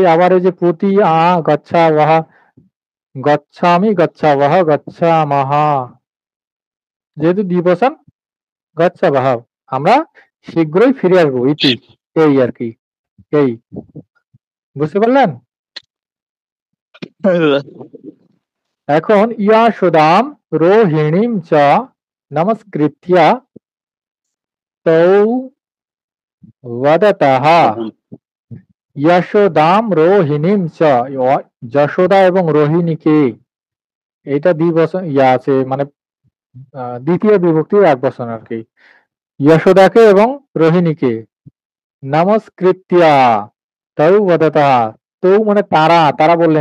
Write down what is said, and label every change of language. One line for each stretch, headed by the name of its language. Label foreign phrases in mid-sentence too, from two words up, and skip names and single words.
Bangla: আবার এই যে প্রতি
Sanskrit: গচ্ছাবহ, গচ্ছামি, গচ্ছাবহ, গচ্ছামহ,
Bangla: যেহেতু দ্বিবচন গচ্ছাবহ, আমরা শীঘ্রই ফিরে আসবো। ইতি, এই আর কি, এই। বুঝতে পারলেন?
Sanskrit: এখন ইয়াশোদাম রোহিণীম চ নমস্কৃত্য তৌ वदतः। यशोदाम रोहिणीम च,
Bangla: যশোদা এবং রোহিণীকে, এটা দ্বিবচন আছে, মানে দ্বিতীয় বিভক্তির এক বচন আর কি। যশোদাকে এবং রোহিণীকে
Sanskrit: নমস্কৃত্যা তৌ বদতः,
Bangla: তৌ মানে তারা, তারা বললেন।